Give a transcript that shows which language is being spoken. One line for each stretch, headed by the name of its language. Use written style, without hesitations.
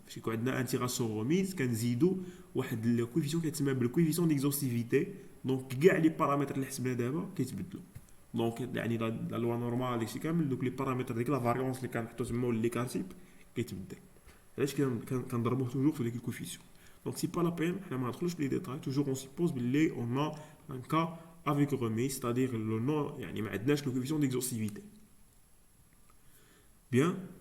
Arabic: فاش يكون عندنا
French: un tirage sans remise
Arabic: كنزيدو واحد
French: le coefficient
Arabic: كيتسمى بال
French: coefficient d'exhaustivité. Donc
Arabic: كاع لي بارامتر اللي حسبنا دابا كيتبدلوا. دونك يعني لا لوا نورمال داكشي كامل دوك لي بارامتر ديك لا فاريونس اللي كنحطو تما ولا لي كارتيب كيتبدل. علاش كنضربوه توجور في ديك الكوفيسيون.
French: Donc c'est pas la peine, on va entrer dans les détails. Toujours on suppose qu'on a un cas avec remise, c'est-à-dire le nom,
Arabic: يعني ما عندناش
French: le coefficient d'exhaustivité. Bien.